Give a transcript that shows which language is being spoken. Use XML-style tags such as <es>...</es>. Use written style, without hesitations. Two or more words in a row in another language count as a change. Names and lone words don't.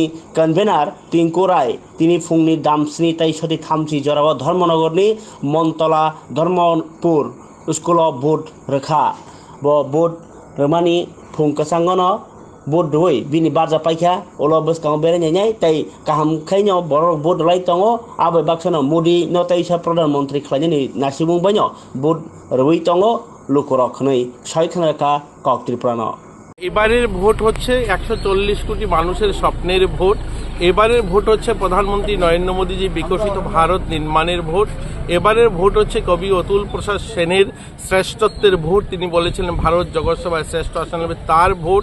<trp>कन्वेनार टिंकु राय तिनि फुंनि दामस्नि ताय सति थामथि जराव धर्मनगरनि मनतला धर्मपुर स्कुलाव भोट रोखा ब भोट रोमानि फुं कसांगनो भोट दय बिनि बारजा पाइखा ओला बसकांग बेरायनाय ताय काहाम खायनो बर भोट लाय तंगो आबै बाक्सनो मोदी न तायसा प्रधानमंत्री खलायनि नासिबुं बायनो भोट रवै तंगो लुकरखनै सायखनका কক ত্রিপুরানো</trp> <bn>এবারের ভোট হচ্ছে 140 কোটি মানুষের স্বপ্নের ভোট। এবারের ভোট হচ্ছে প্রধানমন্ত্রী নরেন্দ্র মোদীজি বিকশিত ভারত নির্মাণের ভোট। এবারের ভোট হচ্ছে কবি অতুল প্রসাদ সেনের শ্রেষ্ঠত্বের ভোট। তিনি বলেছিলেন ভারত জগৎসভায় শ্রেষ্ঠ আসন হবে, তার ভোট।</bn>